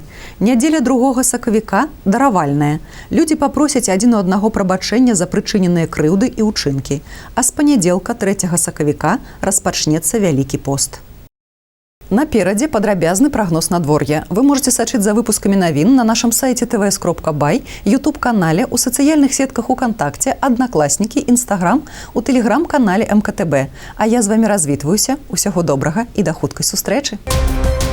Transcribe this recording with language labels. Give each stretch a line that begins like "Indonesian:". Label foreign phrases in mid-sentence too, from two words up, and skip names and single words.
Belarusian: Нядзеля 2 сакавіка даравальная. Людзі папросяць адзін у аднаго прабачэння за прычыненыя крыўды і ўчынкі. А з панядзелка 3 сакавіка распачнецца Вялікі пост. Наперадзе падрабязны прагноз надвор'я. Вы можете сачыць за выпускамі навін на нашым сайце tvs.by, YouTube-канале, у сацыяльных сетках УКонтакце, Аднакласнікі, Інстаграм, у тэлеграм-канале МКТБ. А я з вамі развітваюся. Усяго добрага і да хуткай сустрэчы.